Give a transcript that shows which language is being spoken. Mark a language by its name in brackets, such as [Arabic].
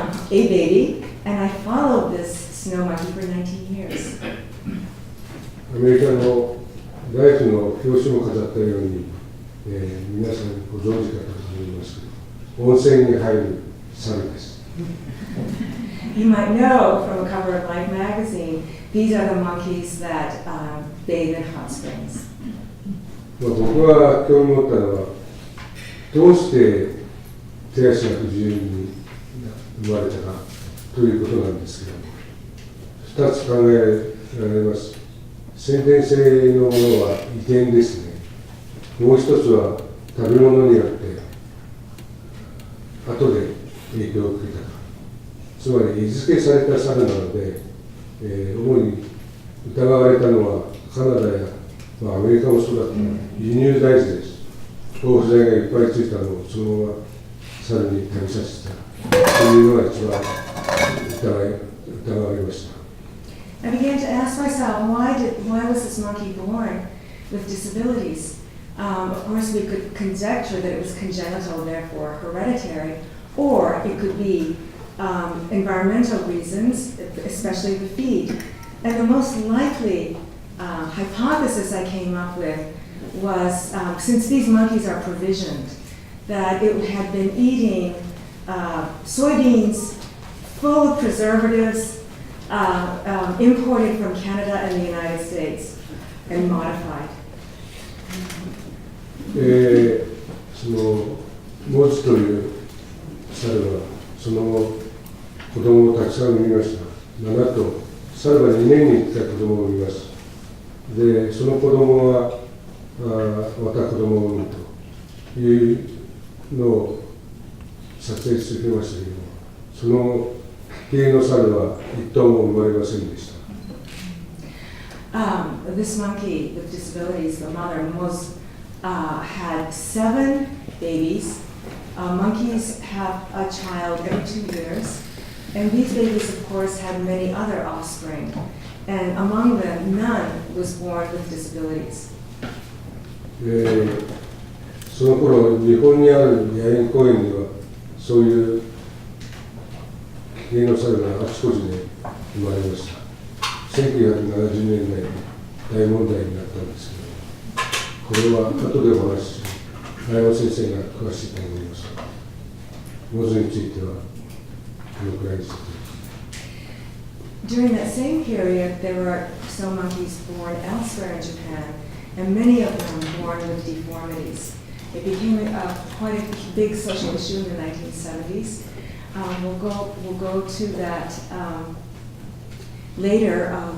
[English] A baby. And I followed this snow monkey for 19 years. [Japanese] アメリカのライフの表紙も飾ったように、皆さんご存知かと思いますけど、温泉に入る猿です。 [English] You might know from a cover of Life magazine, these are the monkeys that bathe in hot springs. [Japanese] 僕が興味持ったのは、どうして手足が不自由に生まれたかということなんですけども、2つ考えられます。先天性のものは遺伝ですね。もう一つは食べ物によって後で影響を受けたか。つまり餌付けされた猿なので、主に疑われたのはカナダや、アメリカもそうだった輸入大豆です。防腐剤がいっぱいついたのをそのまま猿に食べさせたというのが一番疑われました。 [English] I began to ask myself, why was this monkey born with disabilities? Of course, we could conjecture that it was congenital, therefore hereditary, or it could be environmental reasons, especially the feed. And the most likely hypothesis I came up with was, since these monkeys are provisioned, that it had been eating soybeans full of preservatives, imported from Canada and the United States and modified. [Japanese] そのモズという猿はその後子供をたくさん産みました。 7頭、猿は2年に1回子供を産みます。で、その子供はまた子供を産むというのを撮影してきましたけども、その系の猿は一頭も生まれませんでした。 [English] This monkey with disabilities, the mother, had 7 babies. Monkeys have a child every 2 years. And these babies, of course, had many other offspring. And among them, none was born with disabilities. [Japanese] その頃、日本にある野猿公園には、そういう系の猿があちこちで生まれました。 1970年代に大問題になったんですけど、これは後でお話しするhayama先生が詳しいと思います。モズについてはこのくらいにしてください。 [English] During that same period, there were some monkeys born elsewhere in Japan, and many of them born with deformities. It became quite a big social issue in the 1970s. We'll go to that later.